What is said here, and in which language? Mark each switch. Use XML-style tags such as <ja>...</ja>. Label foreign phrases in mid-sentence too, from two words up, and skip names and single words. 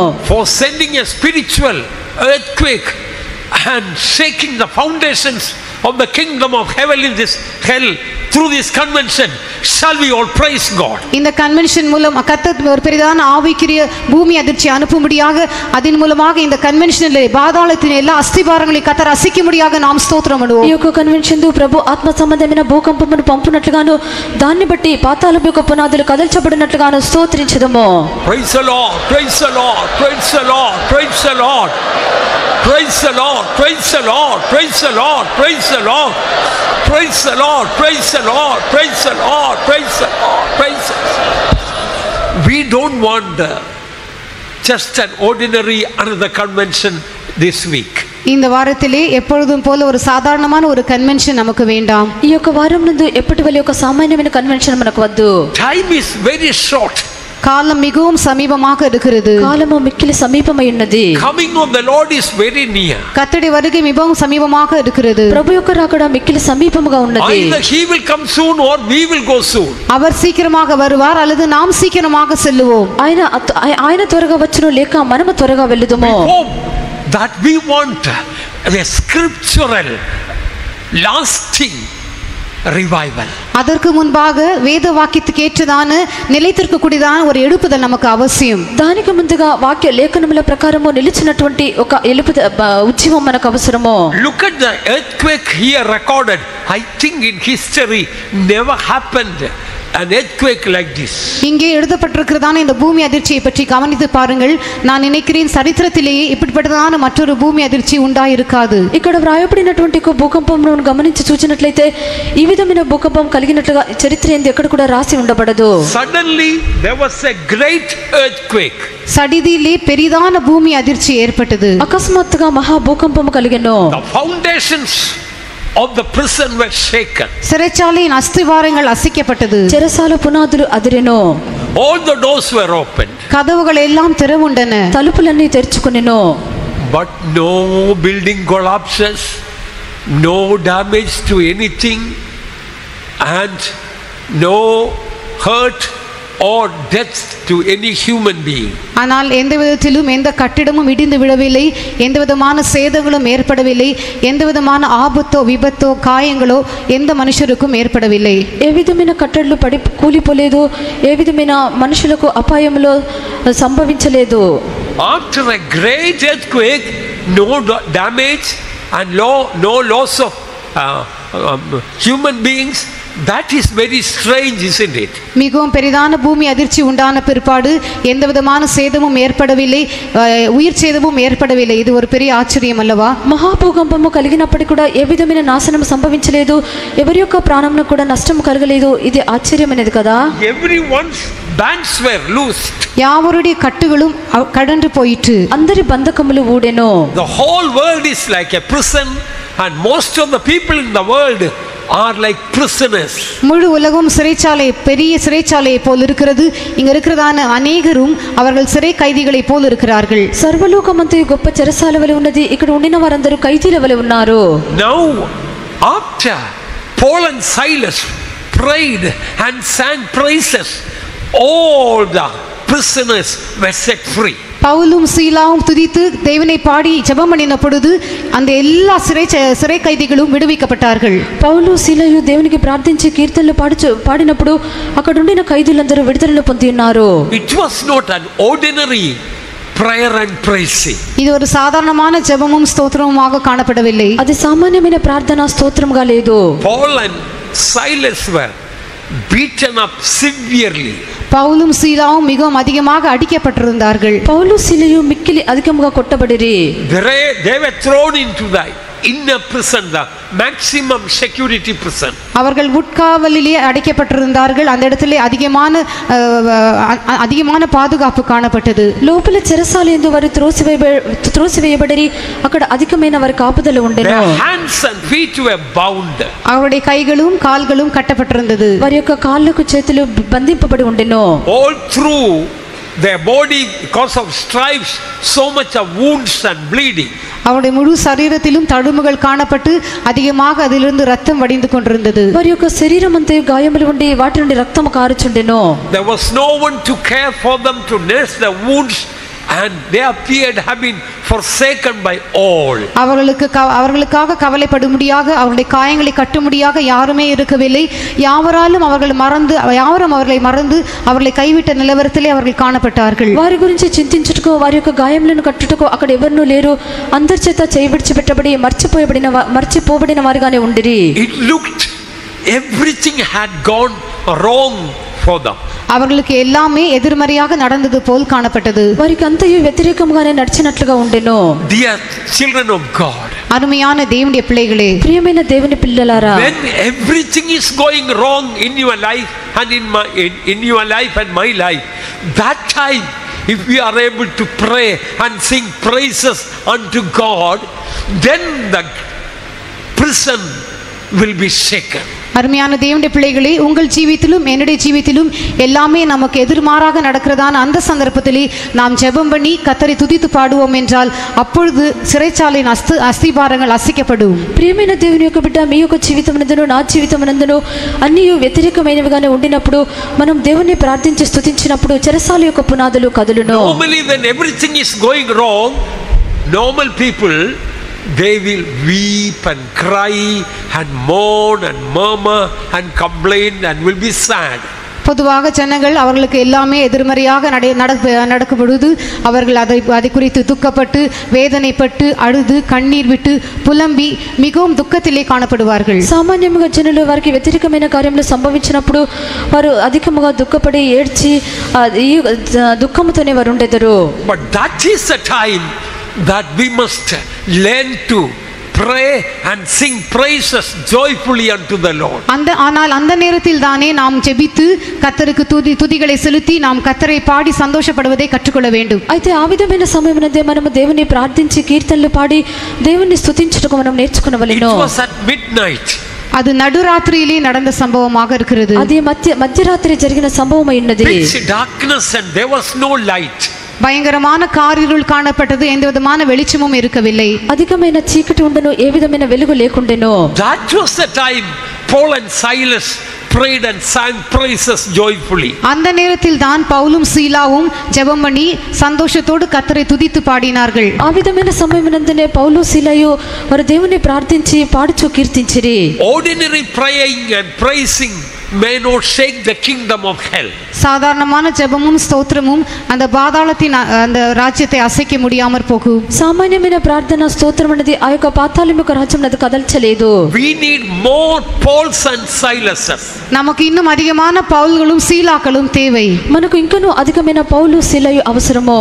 <en>For sending a spiritual earthquake and shaking the foundations of the kingdom of heaven in this hell through this convention, shall we all praise God.</en> <ta>இந்த கன்வென்ஷன் மூலம் கர்த்தர் ஒரு பெரிதான ஆவிக்குரிய பூமி அதிர்ச்சி அனுப்பும்படியாக அதன் மூலமாக இந்த கன்வென்ஷனில் பாதாளத்தின் எல்லா அஸ்திபாரங்களையும் கர்த்தர் அசைக்கும்படியாக நாம் ஸ்தோத்திரம் பண்ணுவோம்.</ta> <te>ఈ యొక్క కన్వెన్షన్ దు ప్రభు ఆత్మ సంబంధమైన భూకంపమును పంపునట్లుగాను దాన్ని బట్టి పాతాళం యొక్క పునాదులు కదల్చబడినట్లుగాను స్తోత్రించుదము.</te> <en>Praise the Lord, praise the Lord, praise the Lord, praise the Lord. Praise the Lord, praise the Lord, praise the Lord, praise the Lord. Praise the Lord, praise the Lord, praise the Lord, praise the Lord, praise the Lord. We don't want just an ordinary another convention this week.</en> <ta>இந்த வாரத்திலே எப்பொழுதும் போல ஒரு சாதாரணமான ஒரு கன்வென்ஷன் நமக்கு வேண்டாம்.</ta> <te>ఈ యొక్క వారం నందు ఎప్పటి వలె ఒక సామాన్యమైన కన్వెన్షన్ మనకు వద్దు.</te> <en>Time is very short.</en> <ta>காலம் மிகவும் சமீபமாக இருக்கிறது.</ta> <te>కాలము మిక్కిలి సమీపమై ఉన్నది.</te> <en>Coming of the Lord is very near.</en> <ta>கர்த்தருடைய வருகை மிகவும் சமீபமாக இருக்கிறது.</ta> <te>ప్రభు యొక్క రాకడ మిక్కిలి సమీపముగా ఉన్నది.</te> <en>Either he will come soon or we will go soon.</en> <ta>அவர் சீக்கிரமாக வருவார் அல்லது நாம் சீக்கிரமாக செல்லுவோம்.</ta> <te>ఆయన త్వరగా వచ్చును లేక మనము త్వరగా వెళ్ళుదుము.</te> <en>Hope that we want a scriptural lasting revival.</en> <ta>அதற்கு முன்பாக வேத வாக்கியத்துக்கு ஏற்றதான நிலைத்திருக்கக்கூடியதான ஒரு எழுப்புதல் நமக்கு அவசியம்.</ta> <te>దానికి ముందుగా వాక్య లేఖనముల ప్రకారము నిలిచినటువంటి ఒక ఉద్యమం మనకు అవసరము.</te> <en>Look at the earthquake here recorded. I think in history never happened an earthquake like this.</en> <ta>இங்கே எழுதப்பட்டிருக்கிறதான இந்த பூமி அதிர்ச்சியை பற்றி கவனித்து பாருங்கள். நான் நினைக்கிறேன் சரித்திரத்திலேயே இப்படிப்பட்டதான மற்றொரு பூமி அதிர்ச்சி உண்டாயிருக்காது.</ta> <te>ఇక్కడ వ్రాయబడినటువంటి ఒక భూకంపమును గమనించి చూచినట్లయితే ఈ విధమైన భూకంపం కలిగినట్లుగా చరిత్ర ఎందు ఎక్కడ కూడా రాసి ఉండబడదు.</te> <en>Suddenly there was a great earthquake.</en> <ta>சடிதியிலே பெரிதான பூமி அதிர்ச்சி ஏற்பட்டது.</ta> <te>అకస్మాత్తుగా మహా భూకంపము కలిగెను.</te> <en>The foundations of the prison were shaken.</en> <ta>சிறைச்சாலையின் அஸ்திவாரங்கள் அசைக்கப்பட்டது.</ta> <te>చెరసాల పునాదులు అదిరెను.</te> <en>All the doors were opened.</en> <ta>கதவுகள் எல்லாம் திறவுண்டன.</ta> <te>తలుపులన్నీ తెరుచుకొనెను.</te> <en>But no building collapses, no damage to anything, and no hurt or death to any human being.</en> <ta>ஆனால் எந்த விதத்திலும் எந்த கட்டிடமும் இடிந்து விழவில்லை, எந்த விதமான சேதங்களும் ஏற்படவில்லை, எந்த விதமான ஆபத்தோ விபத்தோ காயங்களோ எந்த மனுஷருக்கும் ஏற்படவில்லை.</ta> <te>ఏ విధమైన కట్టడలు పడి కూలిపోలేదు. ఏ విధమైన మనుషులకు అపాయములో సంభవించలేదు.</te> <en>After a great earthquake, no damage and no loss of human beings. That is very strange, isn't it?</en> <ta>மிகவும் பெரிதான பூமி அதிர்ச்சி உண்டான பிற்பாடு எந்த விதமான சேதமும் ஏற்படவில்லை, உயிர் சேதமும் ஏற்படவில்லை. இது ஒரு பெரிய ஆச்சரியம் அல்லவா?</ta> <te>మహాభూకంపము కలిగినప్పటికీ కూడా ఏ విధమైన నాశనం సంభవించలేదు. ఎవరి యొక్క ప్రాణమును కూడా నష్టం కలగలేదు. ఇది ఆశ్చర్యమైనది కదా.</te> <en>Everyone's bands were loosed.</en> <ta>யாவருடைய கட்டுகளும் கடந்து போயிற்று.</ta> <te>అందరి బంధకములు ఊడెను.</te> <en>The whole world is like a prison and most of the people in the world are like prisoners.</en> <ta>முழு உலகம் சிறைச்சாலை, பெரிய சிறைச்சாலையை போல் இருக்கிறது. இங்க இருக்கிறதான அநேகரும் அவர்கள் சிறை கைதிகளை போல் இருக்கிறார்கள்.</ta> <te>సర్వలోకమంతయు గొప్ప చెరసాల వలె ఉన్నది. ఇక్కడ ఉండిన వారందరూ ఖైదీల వలె ఉన్నారు.</te> <en>Now after Paul and Silas prayed and sang praises, all the prisoners were set free.</en> <ta>பவுலும் சீலாவும் துதித்து தேவனை பாடி ஜெபம் பண்ணின பொழுது அந்த எல்லா சிறை கைதிகளும் விடுவிக்கப்பட்டார்கள்.</ta> <te>పౌలు సీలయు దేవునికి ప్రార్థించి కీర్తనలు పాడినప్పుడు అక్కడ ఉండిన ఖైదీలందరూ విడుదలను పొంది ఉన్నారు.</te> <en>It was not an ordinary prayer and praising.</en> <ta>இது ஒரு சாதாரணமான ஜெபமும் ஸ்தோத்திரமுமாக காணப்படவில்லை.</ta> <te>అది సామాన్యమైన ప్రార్థన స్తోత్రంగా లేదు.</te> <en>Paul and Silas were beaten up severely.</en> <ta>பவுலும் சீலாவும் மிகவும் அதிகமாக அடிக்கப்பட்டிருந்தார்கள்.</ta> <te>పౌలు సీలయు మిక్కిలి అధికంగా కొట్టబడిరి.</te> <en>They were thrown into the inner prison, the maximum security prison.</en> <ta>அவர்கள் உட்காவலிலே அடைக்கப்பட்டிருந்தார்கள். அந்த இடத்திலே அதிகமான பாதுகாப்பு காணப்பட்டது.</ta> <te>లోపల చెరసాలయందు వారు త్రోసివేయబడిరి. అక్కడ అధికమైన వారి కాపుదల ఉండెను.</te> <en>Their hands and feet were bound.</en> <ta>அவருடைய கைகளும் கால்களும் கட்டப்பட்டிருந்தது.</ta> <te>వారి యొక్క కాళ్ళకు చేతులు బంధింపబడి ఉండెను.</te> <en>All through their body, because of stripes, so much of wounds and bleeding.</en> <ta>அவருடைய முழு சரீரத்திலும் தழும்புகள் காணப்பட்டு அதிகமாக அதிலிருந்து ரத்தம் வடிந்து கொண்டிருந்தது.</ta> <te>వారి యొక్క శరీరం అంతా గాయములు ఉండి వాటి నుండి రక్తము కారుచుండెను.</te> <en>There was no one to care for them, to nurse the wounds, and they appeared have been forsaken by all.</en> <ta>அவர்களுக்காக கவலைப்படும்படியாக அவருடைய காயங்களை கட்டும்படியாக யாருமே இருக்கவில்லை. யாவரும் அவர்களை மறந்து அவர்களை கைவிட்ட நிலவரத்திலே அவர்கள் காணப்பட்டார்கள்.</ta> <te>వారి గురించి చింతించుటకు వారి యొక్క గాయములను కట్టుటకు అక్కడ ఎవరునూ లేరు. అందరి చేత చేయి విడిచిపెట్టబడి మర్చిపోబడిన వారిగానే ఉండిరి.</te> <en>It looked everything had gone wrong for them.</en> <ta>அவர்களுக்கு எல்லாமே எதிர்மறையாக நடந்தது போல் காணப்பட்டது.</ta> <te>వారికి అంతయు వ్యతిరేకంగానే నడిచినట్లుగా ఉండెను.</te> <en>Dear children of God,</en> <ta>அருமையான தேவனுடைய பிள்ளைகளே,</ta> <te>ప్రియమైన దేవుని పిల్లలారా,</te> <en>when everything is going wrong in your life and in your life and my life, that time if we are able to pray and sing praises unto God, then the prison will be shaken.</en> <ta>அருமையான தேவனுடைய பிள்ளைகளே, உங்கள் ஜீவித்திலும் என்னுடைய ஜீவித்திலும் எல்லாமே நமக்கு எதிர்மாறாக நடக்கிறதான அந்த சந்தர்ப்பத்திலே நாம் ஜெபம் பண்ணி கர்த்தரை துதித்து பாடுவோம் என்றால் அப்பொழுது சிறைச்சாலையின் அஸ்திபாரங்கள் அசைக்கப்படும்.</ta> <te>ప్రియమైన దేవుని యొక్క బిడ్డ, మీ యొక్క జీవితమునందును నా జీవితమునందును అన్నీ వ్యతిరేకమైనవిగానే ఉండినప్పుడు మనం దేవుని ప్రార్థించి స్తుతించినప్పుడు చెరసాల యొక్క పునాదులు కదులును.</te> <en>Normally when everything is going wrong, normal people, they will weep and cry and mourn and murmur and complain and will be sad.</en> <ta>பொதுவாக ஜனங்கள் அவர்களுக்கு எல்லாமே எதிர்மறையாக நடக்கும் பொழுது அவர்கள் அதை குறித்து துக்கப்பட்டு வேதனைப்பட்டு அழுது கண்ணீர் விட்டு புலம்பி மிகவும் துக்கத்திலே காணப்படுவார்கள்.</ta> <te>సామాన్యముగా జనులు వారికి వ్యతిరేకమైన కార్యములు సంభవించినప్పుడు వారు అధికముగా దుఃఖపడి ఏడ్చి ఈ దుఃఖముతోనే వారు ఉండెదరు.</te> <en>But that is the time that we must learn to pray and sing praises joyfully unto the Lord.</en> <ta>ஆனால் அந்த நேரத்தில் தானே நாம் ஜெபித்து கர்த்தருக்கு துதிகளை செலுத்தி நாம் கர்த்தரை பாடி சந்தோஷப்படுவதை கற்றுக்கொள்ள வேண்டும்.</ta> <te>అయితే ఆ విధమైన సమయమునందే మనము దేవుని ప్రార్థించి కీర్తనలు పాడి దేవుని స్తుతించుటకు మనం నేర్చుకొనవలెను.</te> <en>It was at midnight.</en> <ta>அது நடுராத்திரியிலே நடந்த சம்பவமாக இருக்கிறது.</ta> <te>అది మధ్యరాత్రి జరిగిన సంభవమై ఉన్నది.</te> <en>Pitch darkness and there was no light.</en> <ta>பயங்கரமான காரிருள் காணப்பட்டது. எந்த விதமான வெளிச்சமும் இருக்கவில்லை.</ta> <te>అధికమైన చీకటి ఉండెను, ఏ విధమైన వెలుగు లేకుండెను.</te> <en>That was the time Paul and Silas prayed and sang praises joyfully.</en> <ta>அந்த நேரத்தில் தான் பவுலும் சீலாவும் ஜெபம் பண்ணி சந்தோஷத்தோடு கர்த்தரை துதித்து பாடினார்கள்.</ta> <te>ఆ విధమైన సమయమునందే పౌలు సీలయు వారు దేవుని ప్రార్థించి పాడుచు కీర్తించిరి.</te> <en>Ordinary praying and praising may not shake the kingdom of hell.</en> <ta>சாதாரணமான ஜெபமும் ஸ்தோத்திரமும் அந்த பாதாளத்தின் அந்த ராஜ்யத்தை அசைக்க முடியாமற் போகும்.</ta> <te>సామాన్యమైన ప్రార్థన స్తోత్రం అనేది ఆ యొక్క పాతాళం యొక్క రాజ్యం అది కదల్చలేదు.</te> <en>We need more Pauls and Silases.</en> <ta>நமக்கு இன்னும் அதிகமான பவுல்களும் சீலாக்களும் தேவை.</ta> <te>మనకు ఇంకనూ అధికమైన పౌలు సీలయు అవసరము.</te>